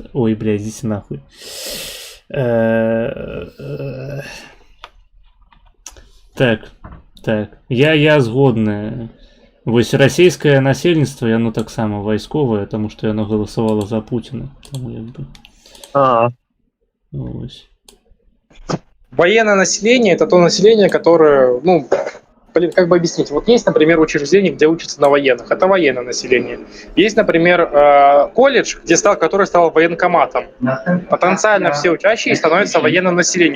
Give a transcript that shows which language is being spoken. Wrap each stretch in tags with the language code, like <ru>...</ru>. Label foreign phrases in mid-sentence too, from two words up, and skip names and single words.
<be>Ой, бля, ідзіце нахуй. Так. Я згодны. Вось расійскае насельніцтва, яно таксама вайсковае, таму што яно галасавала за Путіна. Вось.</be> <ru>Военное население — это то население, которое, как бы объяснить? Вот есть, например, учреждение, где учатся на военных. Это военное население. Есть, например, колледж, который стал военкоматом. Потенциально все учащие становятся военным населением.</ru>